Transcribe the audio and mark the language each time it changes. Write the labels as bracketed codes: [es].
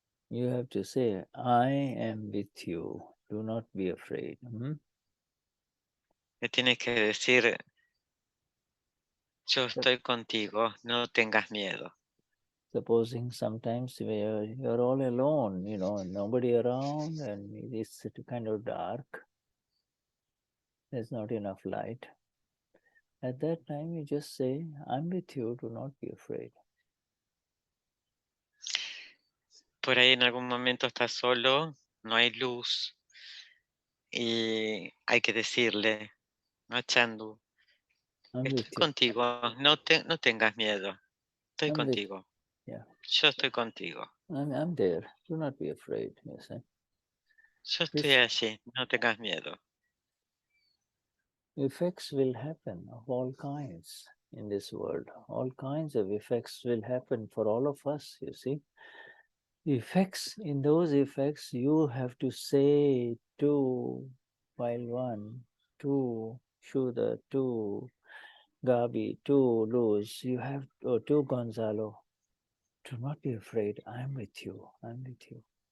[en] You have to say, I am with you. Do not be afraid. [es] Le tienes que decir, yo estoy contigo, no tengas miedo. [en] Supposing sometimes you're all alone, nobody around, and it's kind of dark. There's not enough light. At that time, you just say, I'm with you, do not be afraid. [es] Por ahí en algún momento estás solo, no hay luz, y hay que decirle a Chandu, estoy contigo, no tengas miedo, estoy contigo. [en] Yeah. [es] Yo estoy contigo. [en] I'm there, do not be afraid. Yes, [es] Yo estoy allí, no tengas miedo. [en] Effects will happen of all kinds in this world. All kinds of effects will happen for all of us, you see. In those effects, you have to say to while one, to Shuddha, to Gabi, to Luz, you have to Gonzalo. Do not be afraid. I'm with you. I'm with you.